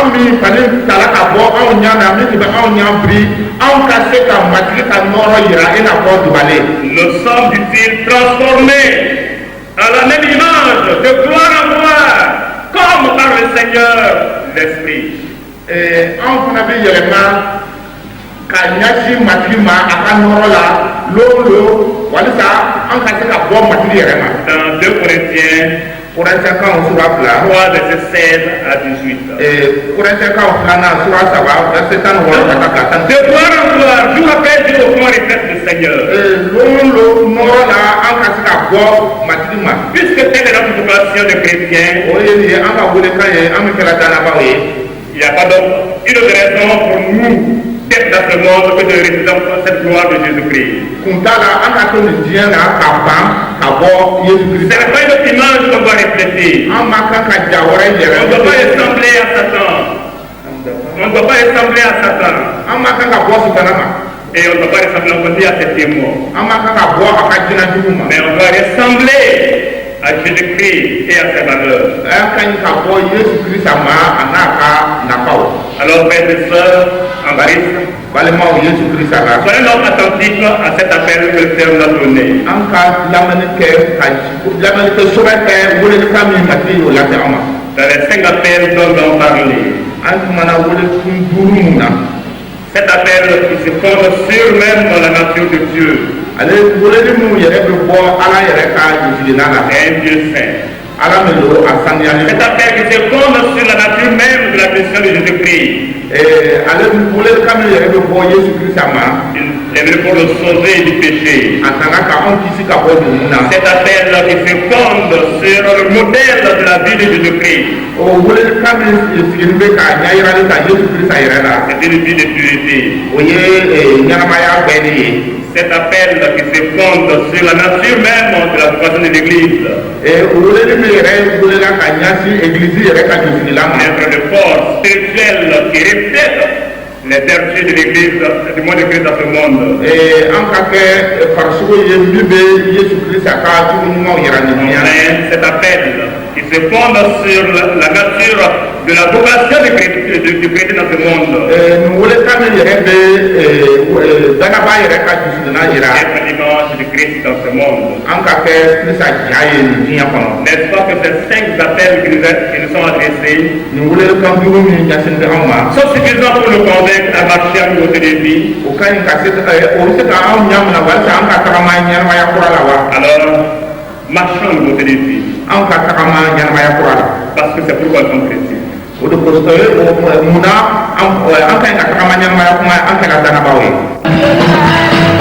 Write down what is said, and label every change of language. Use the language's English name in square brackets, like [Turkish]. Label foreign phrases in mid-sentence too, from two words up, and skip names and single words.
[French] Nous sommes, dit-il, transformés à la même image, de gloire en gloire, comme par le Seigneur, d'esprit. [Bambara] Anw fana bɛ yɛlɛma ka ɲɛsin matigi ma a ka nɔrɔ la lolo walisa an ka se ka bɔ matigi yɛrɛ ma. [French] Dans 2 Corinthiens, [Bambara] Korintiyɛnkaw sura [French] 3, versets 16 à 18. [Bambara] Korintiyɛnkaw 2 sura 3 verset 16 ka taa 10. [French] De gloire en gloire, jour après jour, comment répète le Seigneur. [Bambara] Lolo nɔrɔ la an ka se ka bɔ matigi ma. [French] Puisque telle est notre vocation de chrétien, [Bambara] o ye nin ye an ka welekan ye an bɛ kɛra dannabaw ye. [French] il n'y a pas donc une raison pour nous d'être dans ce monde que de représenter cette gloire de Jésus-Christ. [Bambara] Kun t'a la an ka to nin diɲɛ na ka ban ka bɔ Yesu [French] Ce [Bambara] Kirista. [French] n'est pas une autre image qu'on doit refléter. [Bambara] An ma kan ka ja wɛrɛ yɛrɛ. [French] On ne doit pas ressembler à Satan. On ne doit pas ressembler à Satan. [Bambara] An ma kan ka bɔ sitana ma. [French] Et on ne doit pas ressembler aussi à ses témoins. [Bambara] An ma kan ka bɔ a ka jinɛjugu ma. [French] Mais on doit ressembler à Jésus-Christ et à ses valeurs. [Bambara] An ka ɲi ka bɔ Yesu Kirista ma a n'a ka nafaw. [French] Alors, frères et sœurs, en Christ, [Bambara] balimaw Yesu Kirista la. [French] soyez donc attentifs à cet appel que le Seigneur nous a donné. [Bambara] An ka lamɛnni kɛ ka lamɛnnikɛ sɛbɛn kɛ welelikan min matigi y'o lase an ma. [French] Dans les 5 appels dont nous avons parlé, [Bambara] An kumana welekun 5 mun na. [French] cet appel qui se fonde sur même dans la nature de Dieu, [Bambara] Ale weleli mun yɛrɛ bɛ bɔ Ala yɛrɛ ka jiginna la. [French] est un Dieu saint. [Bambara] Ala min don a sanuyalen. [French] Cet appel qui se fonde sur la nature même de la personne de Jésus-Christ, [Bambara] ale welelikan min yɛrɛ bɛ bɔ Yesu Kirista ma. [French] il est venu pour le sauver du péché. [Bambara] A nana ka anw kisi ka bɔ dugu na. [French] Cet appel qui se fonde sur le modèle de la vie de Jésus-Christ, [Bambara] O welelikan min sigilen bɛ ka ɲɛ yirali ta Yesu Kirista yɛrɛ la. [French] c'est une vie de pureté. [Bambara] O ye ɲɛnamaya bɛɛ de ye. [French] Cet appel qui se fonde sur la nature même de la vocation de l'Église, [Bambara] O weleli min yɛrɛ welela ka ɲɛsin Église yɛrɛ ka josigila ma. [French] être de force spirituelle qui reflète les vertus de l'Église, du monde de Christ dans ce monde. [Bambara] An ka kɛ farisogo ye min bɛ Yesu Kirista ka jugu ɲumanw yira nin diɲɛ na. [French] Enfin, cet appel qui se fonde sur la nature de la vocation du chrétien dans ce monde, [Bambara] Nin welelikan min yɛrɛ bɛ danaba yɛrɛ ka josigila yira. [French] être l'image du Christ dans ce monde. [Bambara] An ka kɛ Kirista ja ye nin diɲɛ kɔnɔ. [French] N'est-ce pas que ces 5 appels qui nous sont adressés [Bambara] Nin welelikan 5 min ɲɛsin bɛ anw ma. [French] sont suffisants pour nous convaincre à marcher à nouveau de vie? [Bambara] O ka ɲi ka se o bɛ se ka anw ɲamina walasa an ka tagama ɲɛnamaya kura la wa. [French] Alors, marchons à nouveau de vie. [Bambara] Anw ka tagama ɲɛnamaya kura la. [French] Parce que c'est pourquoi nous sommes chrétiens. [Bambara] O de kosɔn munna an ka ɲi ka tagama ɲɛnamaya kuma an kɛra dannabaw ye.